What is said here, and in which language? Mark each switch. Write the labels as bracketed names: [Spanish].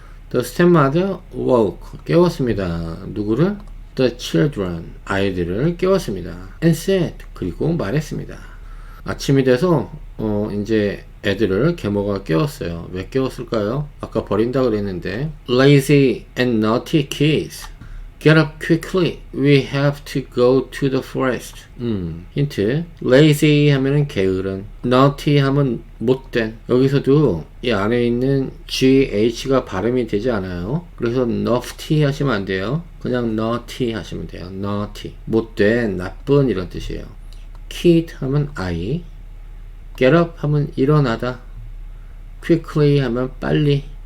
[English] The stepmother woke, [Korean] 깨웠습니다. 누구를? [English] The children, [Korean] 아이들을 깨웠습니다. [English] And said, [Korean] 그리고 말했습니다. 아침이 돼서 이제 애들을 계모가 깨웠어요. 왜 깨웠을까요? 아까 버린다 그랬는데 [English] Lazy and naughty kids, get up quickly, we have to go to the forest. [Korean] 힌트. Lazy 하면은 게으른, naughty 하면 못된. 여기서도 이 안에 있는 GH가 발음이 되지 않아요. 그래서 naughty 하시면 안 돼요. 그냥 naughty 하시면 돼요. naughty, 못된, 나쁜 이런 뜻이에요. kid 하면 아이, get up 하면 일어나다, quickly 하면 빨리.